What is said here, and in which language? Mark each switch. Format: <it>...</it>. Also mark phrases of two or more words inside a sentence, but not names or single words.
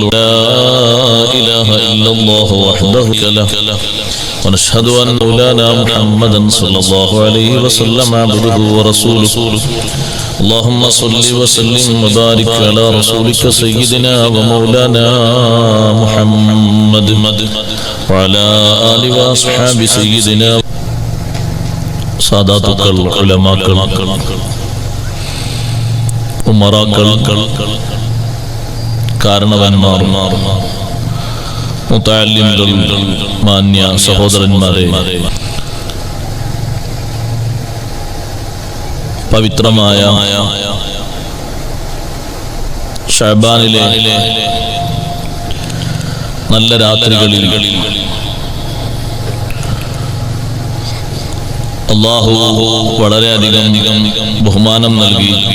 <ar>لا إله إلا الله وحده لا شريك له ونشهد أن مولانا محمدا صلى الله عليه وسلم عبده ورسوله. اللهم صل وسلم وبارك على رسولك سيدنا ومولانا محمد وعلى آل وأصحاب سيدنا</ar> <ml>സാദാത്തുക്കൾ, ഉലമാക്കൾ, ഉമറാക്കൾ, കാരണവന്മാർ, മുതഅല്ലിമുകൾ, മാന്യ സഹോദരന്മാരെ, പവിത്രമായ ശഅബാനിലെ നല്ല രാത്രികളിൽ അല്ലാഹു വളരെയധികം ബഹുമാനം നൽകി</ml>